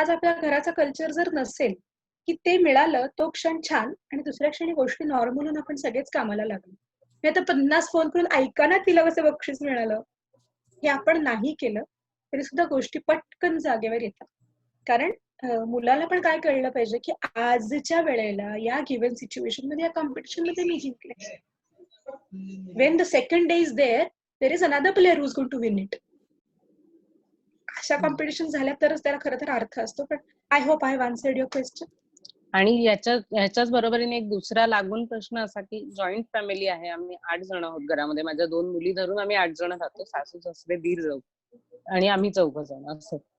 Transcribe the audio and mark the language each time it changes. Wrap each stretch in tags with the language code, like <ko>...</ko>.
<mr>आज आपल्या घराचा कल्चर जर नसेल की ते मिळालं तो क्षण छान आणि दुसऱ्या क्षणी गोष्टी नॉर्मल होऊन आपण सगळेच कामाला लागलो, नाही तर 50 फोन करून ऐका ना तिला कसं बक्षीस मिळालं, हे आपण नाही केलं तरी सुद्धा गोष्टी पटकन जागेवर येतात. कारण मुलाला पण काय कळलं पाहिजे की आजच्या वेळेला या गिव्हन सिच्युएशन मध्ये या कॉम्पिटिशन मध्ये मी जिंकले.</mr> <en>when the second day is there is another player who's going to win it.</en> <mr>अशा कॉम्पिटिशन झाल्या तरच त्याला खरं तर अर्थ असतो. पण</mr> <en>I hope I have answered your question.</en> <mr>आणि ह्याच्याच बरोबरीने एक दुसरा लागून प्रश्न असा की जॉईंट फॅमिली आहे, आम्ही 8 जण आहोत घरामध्ये, माझ्या 2 मुली धरून आम्ही 8 जण राहतो, सासू सासरे दीर जाऊ आणि आम्ही 4 जण असं.</mr>